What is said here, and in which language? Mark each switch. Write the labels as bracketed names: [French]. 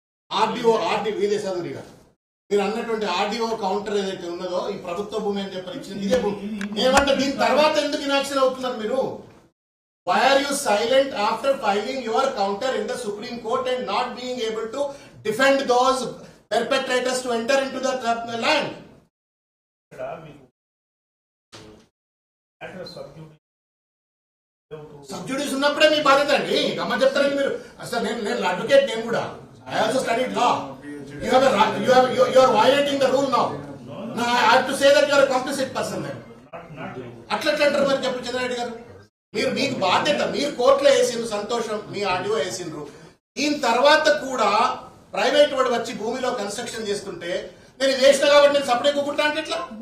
[Telugu] RDO ఇదే చదువు. ఇక మీరు అన్నటువంటి ఆర్డీఓ కౌంటర్ ఏదైతే ఉన్నదో ఈ ప్రభుత్వ భూమి అని చెప్పి ఇచ్చింది ఇదే భూమి. ఏమంటే దీని తర్వాత ఎందుకు ఇనాక్షన్ అవుతున్నారు మీరు? [English] Why are you silent after filing your counter in the Supreme Court and not being able to defend those perpetrators to enter into the land? [Telugu] ఇక్కడ మీకు అడ్రస్ సబ్జుడీస్ ఉన్నప్పుడే మీ బాధ్యత అండి. గమ్మ చెప్తారండి మీరు. అసలు నేను అడ్వకేట్, నేను కూడా [English] I also studied law. You are violating the rule now. I have to say that you are a complicit person then. [Telugu] అట్లా అంటారు మరి చెప్పు చంద్రారెడ్డి గారు. మీకు బాధ్యత, మీరు కోర్టులో వేసిండ్రు, సంతోషం, మీ ఆర్డీఓ వేసిండ్రు. దీని తర్వాత కూడా ప్రైవేట్ వాడు వచ్చి భూమిలో కన్స్ట్రక్షన్ చేస్తుంటే నేను ఇది వేసిన కాబట్టి నేను సపరేట్ కూకుంటా అంటే ఎట్లా?